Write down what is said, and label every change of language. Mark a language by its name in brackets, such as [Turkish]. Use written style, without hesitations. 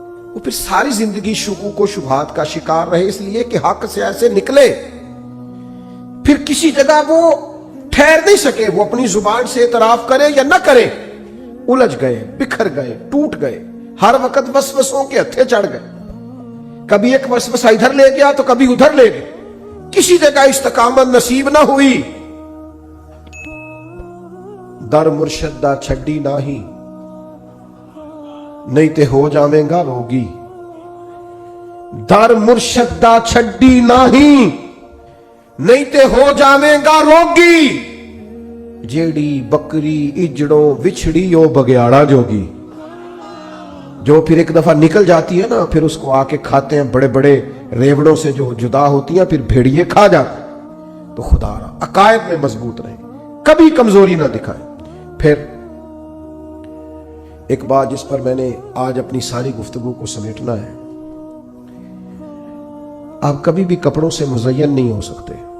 [Urdu] وہ پھر ساری زندگی شکوک و شبہات کا شکار رہے، اس لیے کہ حق سے ایسے نکلے پھر کسی جگہ وہ ٹھہر نہیں سکے. وہ اپنی زبان سے اعتراف کرے یا نہ کرے، الجھ گئے، بکھر گئے، ٹوٹ گئے. ہر وقت وسوسوں کے ہتھے چڑھ گئے. کبھی ایک وسوسہ ادھر لے گیا تو کبھی ادھر لے گئے، کسی جگہ استقامت نصیب نہ ہوئی. [Punjabi] در مرشد دا چھڈی ناہی، نہیں تے ہو جاویں گا روگی. در مرشد دا چھڈی ناہی، نہیں تے ہو جاویں گا روگی. جیڑی بکری اجڑوں وچھڑی او بگیاڑا جوگی. [Urdu] جو پھر ایک دفعہ نکل جاتی ہے نا، پھر اس کو آ کے کھاتے ہیں بڑے بڑے ریوڑوں سے جو جدا ہوتی ہیں، پھر بھیڑیے کھا جاتے ہیں. تو خدا را عقائد میں مضبوط رہیں، کبھی کمزوری نہ دکھائیں. پھر ایک بات جس پر میں نے آج اپنی ساری گفتگو کو سمیٹنا ہے، آپ کبھی بھی کپڑوں سے مزین نہیں ہو سکتے.